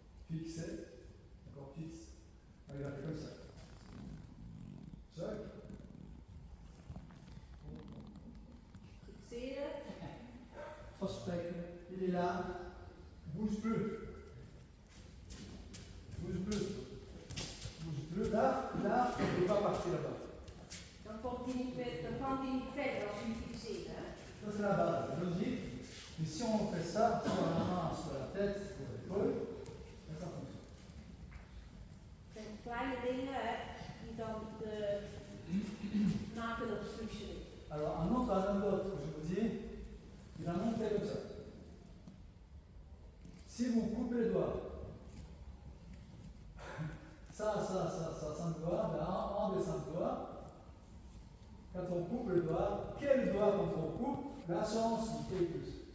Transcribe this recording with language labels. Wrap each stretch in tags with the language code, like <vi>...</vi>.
<fr>Fixer, encore fixe. Regardez comme ça. Jacques.</fr> <nl>Fixeren. Vaststeken.</nl> <fr>Il est là. Bouge plus. Bouge plus. Bouge plus. Là, il ne peut pas partir là-bas.</fr> <nl>Dan kan hij niet verder als jullie fixeren, hè?</nl> <fr>Ça c'est la base, logique. Mais si on fait ça sur la main, sur la tête, sur l'épaule, ça fonctionne.</fr> <nl>Het zijn kleine dingen, hè, die dan maken dat het functioneert.</nl> <fr>Alors un autre anecdote que je vous dis, il a montré comme ça. Si vous coupez les doigts, ça, 5 doigts, ben un des 5 doigts, quand on coupe le doigt, quel doigt quand on coupe, la chance il fait plus.</fr>